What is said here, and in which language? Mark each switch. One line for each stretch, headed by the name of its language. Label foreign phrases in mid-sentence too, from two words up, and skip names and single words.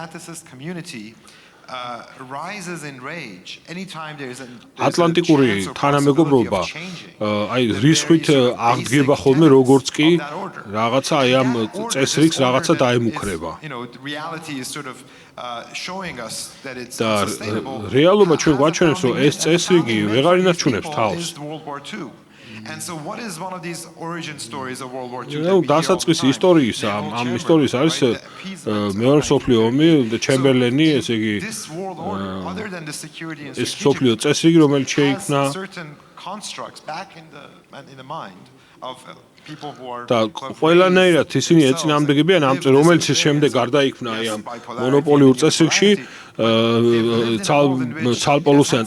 Georgian: ატლანტიკური თანამეგობრობა აი რისხვით აღდგება ხოლმე როგორც კი რაღაცა აი ამ წესრიგს რაღაცა დაემუქრება. და რეალობა ჩვენ გვაჩვენებს, რომ ეს წესრიგი ვეღარ ინარჩუნებს თავს.
English: And so what is one of these origin stories of World War II?
Georgian: დასაწყისი ისტორიის ამ ისტორიის არის მეორე მსოფლიო ომი და ჩემბერლენი, ესე იგი ეს მსოფლიო წესრიგი, რომელიც შეიქმნა და ყველანაირად ისინი ეწინააღმდეგებიან ამ რომელიც შემდეგ გარდაიქმნა აი ამ მონოპოლიურ წესრიგში, ცალპოლუსიან